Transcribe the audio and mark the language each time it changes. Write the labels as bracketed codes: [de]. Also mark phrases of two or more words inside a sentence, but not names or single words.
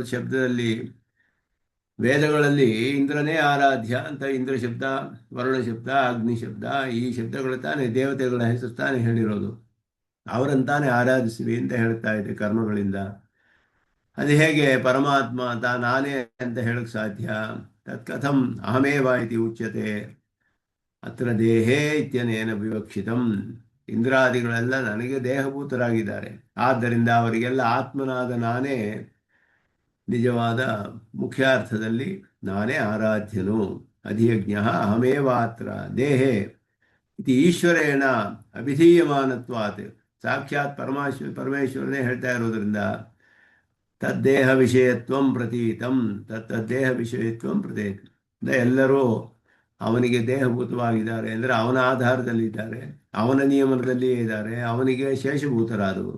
[kn] ಶಬ್ದದಲ್ಲಿ ವೇದಗಳಲ್ಲಿ ಇಂದ್ರನೇ ಆರಾಧ್ಯ ಅಂತ ಇಂದ್ರ ಶಬ್ದ, ವರುಣ ಶಬ್ದ, ಅಗ್ನಿ ಶಬ್ದ, ಈ ಶಬ್ದಗಳು ತಾನೇ ದೇವತೆಗಳ ಹೆಸರು ತಾನೇ ಹೇಳಿರೋದು. ಅವರಂತಾನೆ ಆರಾಧಿಸಿವಿ ಅಂತ ಹೇಳ್ತಾ ಇದೆ ಕರ್ಮಗಳಿಂದ. ಅದು ಹೇಗೆ ಪರಮಾತ್ಮ ನಾನೇ ಅಂತ ಹೇಳಕ್ ಸಾಧ್ಯ? [sa] ತತ್ಕಥಂ ಅಹಮೇವ ಇತಿ ಉಚ್ಯತೆ ಅತ್ರ ದೇಹೇ ಇತ್ಯನೇನ ವಿವಕ್ಷಿತಂ. [kn] ಇಂದ್ರಾದಿಗಳೆಲ್ಲ ನನಗೆ ದೇಹಭೂತರಾಗಿದ್ದಾರೆ. ಆದ್ದರಿಂದ ಅವರಿಗೆಲ್ಲ ಆತ್ಮನಾದ ನಾನೇ ನಿಜವಾದ ಮುಖ್ಯಾರ್ಥದಲ್ಲಿ ನಾನೇ ಆರಾಧ್ಯನು. [sa] ಅಧಿಯಜ್ಞ ಅಹಮೇವ ಅತ್ರ ದೇಹೇ ಇತಿ ಈಶ್ವರೇಣ ಅಭಿಧೀಯಮಾನತ್ವಾತ್. [kn] ಸಾಕ್ಷಾತ್ ಪರಮೇಶ್ವರನೇ ಹೇಳ್ತಾ ಇರೋದ್ರಿಂದ [sa] ತದ್ದೇಹ ವಿಷಯತ್ವಂ ಪ್ರತೀತಂ, ತದ್ದೇಹ ವಿಷಯತ್ವಂ ಪ್ರತೀತಂ. [kn] ಎಲ್ಲರೂ ಅವನಿಗೆ ದೇಹಭೂತವಾಗಿದ್ದಾರೆ ಅಂದರೆ ಅವನ ಆಧಾರದಲ್ಲಿದ್ದಾರೆ, ಅವನ ನಿಯಮನದಲ್ಲಿಯೇ ಇದ್ದಾರೆ, ಅವನಿಗೆ ಶೇಷಭೂತರಾದವರು.